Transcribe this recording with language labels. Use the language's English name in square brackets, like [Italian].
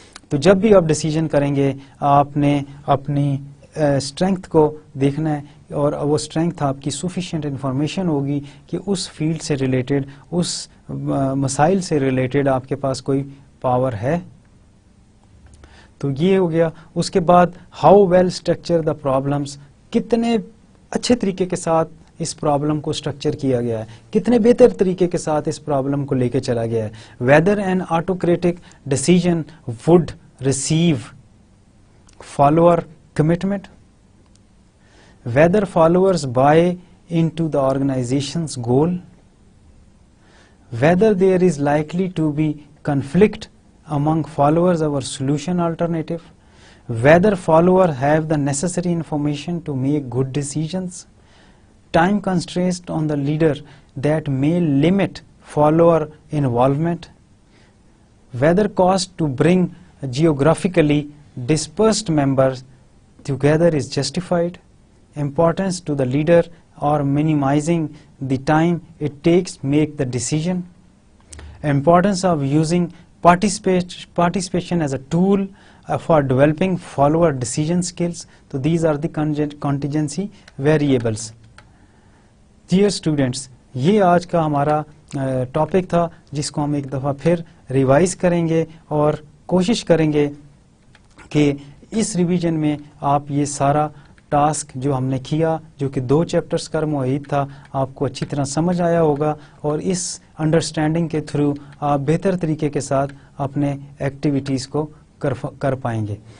[Urdu] تو جب بھی آپ ڈیسیژن کریں گے آپ نے اپنی اسٹرینتھ کو دیکھنا ہے, اور وہ اسٹرینتھ آپ کی سفیشینٹ انفارمیشن ہوگی کہ اس فیلڈ سے ریلیٹڈ, اس مسائل سے ریلیٹڈ آپ کے پاس کوئی پاور ہے. تو یہ ہو گیا. اس کے بعد [English] how well structure the problems, [Urdu] کتنے اچھے طریقے کے ساتھ اس پرابلم کو اسٹرکچر کیا گیا ہے, کتنے بہتر طریقے کے ساتھ اس پرابلم کو لے کے چلا گیا ہے. [English] Whether an autocratic decision would receive follower commitment, whether followers buy in to the organization's goal, whether there is likely to be conflict among followers our solution alternative, whether follower have the necessary information to make good decisions, time constraints on the leader that may limit follower involvement, whether cost to bring geographically dispersed members together is justified, importance to the leader or minimizing the time it takes make the decision, importance of using participation as a tool for developing follower decision skills. So these are the contingency variables. [Urdu] Dear students, یہ آج کا ہمارا topic تھا جس کو ہم ایک دفعہ پھر ریوائز کریں گے اور کوشش کریں گے کہ اس ریویژن میں آپ یہ سارا ٹاسک جو ہم نے کیا, جو کہ 2 چیپٹرز کا محیط تھا, آپ کو اچھی طرح سمجھ آیا ہوگا اور اس انڈرسٹینڈنگ کے تھرو آپ بہتر طریقے کے ساتھ اپنے ایکٹیویٹیز کو کر پائیں گے.